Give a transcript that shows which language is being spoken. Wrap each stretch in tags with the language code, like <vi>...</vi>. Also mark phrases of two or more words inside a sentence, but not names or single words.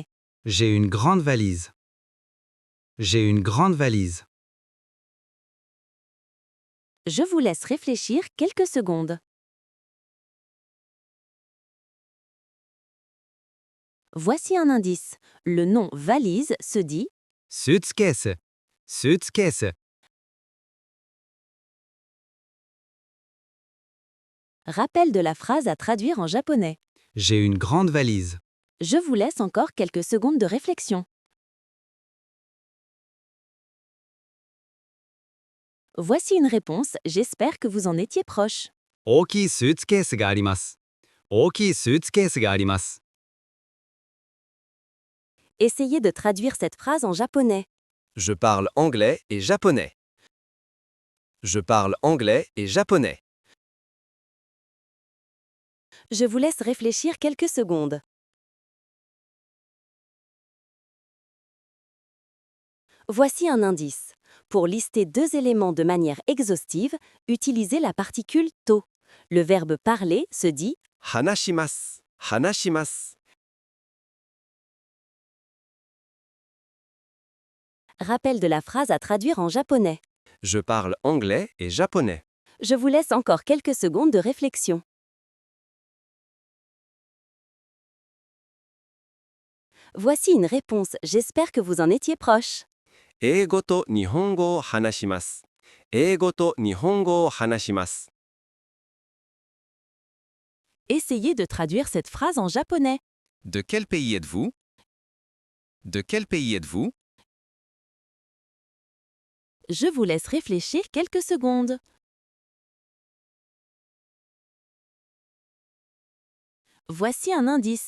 <fr>J'ai une grande valise. J'ai une grande valise. Je vous laisse réfléchir quelques secondes. Voici un indice. Le nom valise se dit</fr> <ja>スーツケース。スーツケース。</ja> <fr>rappel de la phrase à traduire en japonais. J'ai une grande valise. Je vous laisse encore quelques secondes de réflexion. Voici une réponse, j'espère que vous en étiez proche.</fr> <ja>大きいスーツケースがあります。大きいスーツケースがあります。</ja> <fr>Essayez de traduire cette phrase en japonais. Je parle anglais et japonais. Je parle anglais et japonais. Je vous laisse réfléchir quelques secondes. Voici un indice. Pour lister deux éléments de manière exhaustive, utilisez la particule to. Le verbe parler se dit</fr> <ja>話します。話します。</ja> <fr>rappel de la phrase à traduire en japonais. Je parle anglais et japonais. Je vous laisse encore quelques secondes de réflexion. Voici une réponse, j'espère que vous en étiez proche.</fr> <ja>英語と日本語を話します。英語と日本語を話します。</ja> <fr>Essayez de traduire cette phrase en japonais. De quel pays êtes-vous? De quel pays êtes-vous? Je vous laisse réfléchir quelques secondes. Voici un indice.</fr>